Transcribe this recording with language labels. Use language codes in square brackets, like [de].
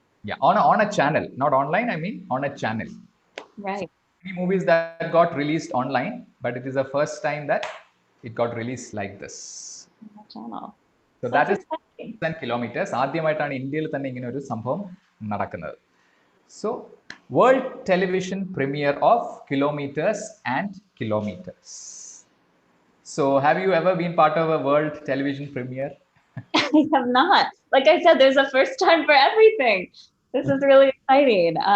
[en] Yeah, on a channel, not online. I mean, on a channel. Right. Many movies that got released online, but it is the first time that it got released like this. On a channel. So that is 10 kilometers. [ml] ആദ്യമായിട്ടാണ് ഇന്ത്യയിൽ തന്നെ ഇങ്ങനെ ഒരു സംഭവം നടക്കുന്നത്. [en] So, world television premiere of Kilometers and Kilometers. So, have you ever been part of a world television premiere? I have not. Like I said, there's a first time for everything. This is really exciting.